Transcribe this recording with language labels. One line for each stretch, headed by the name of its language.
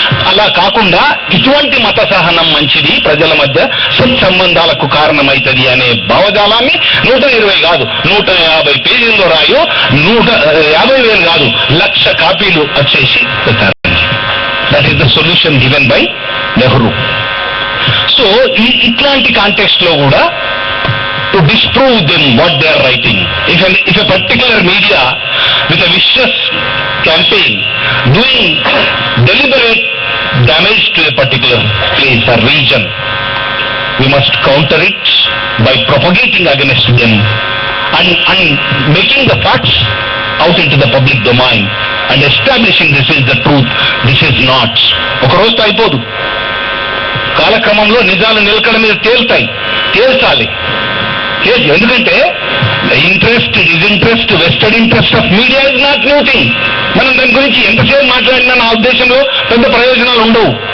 Telugu: అలా కాకుండా ఇటువంటి మత సహనం మంచిది, ప్రజల మధ్య సత్సంబంధాలకు కారణమవుతుంది అనే భావజాలాన్ని 120 కాదు 150 పేజీల్లో రాయో, 150,000 కాదు 1,00,000 కాపీలు వచ్చేసి పెట్టారు.
English: That is the solution given by Nehru.
Telugu: So ఇట్లాంటి కాంటెక్స్ట్ లో కూడా
English: to disprove them what they are writing. If a particular media with a vicious campaign doing deliberate damage to a particular place or region, we must counter it by propagating against them and making the facts out into the public domain and establishing this is the truth, this is not.
Telugu: ఒక రోజుతో అయిపోదు, కాలక్రమంలో నిజాలు నిలకడ మీద తేల్చాలి. ఎందుకంటే
English: Interest, disinterest, vested interest of media is not new thing.
Telugu: మనం దాని గురించి ఎంతసేపు మాట్లాడినా నా ఉద్దేశంలో పెద్ద ప్రయోజనాలు ఉండవు.